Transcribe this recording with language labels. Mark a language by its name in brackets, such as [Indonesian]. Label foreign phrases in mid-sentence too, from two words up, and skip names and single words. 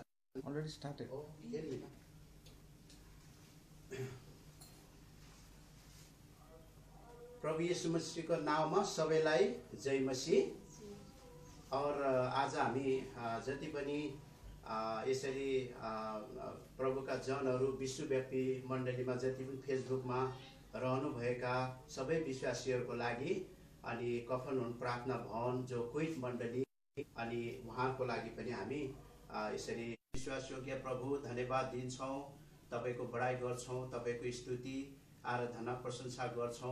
[English] Already started. Oh, really? [Nepali] प्रभु येशू मसीहको नाममा सबैलाई जय मसीह। और आज हामी जति पनि यसरी प्रभुका जनहरू विश्वव्यापी मण्डलीमा जति पनि फेसबुकमा रहनुभएका सबै विश्वासीहरूको लागि अनि कफनहुन प्रार्थना भवन जो क्विट मण्डली अनि उहाँको लागि पनि हामी यसरी विश्वासयोग्य प्रभु धन्यवाद दिन्छौँ, तपाईको बढाइ गर्छौँ, तपाईको स्तुति आराधना प्रशंसा गर्छौँ।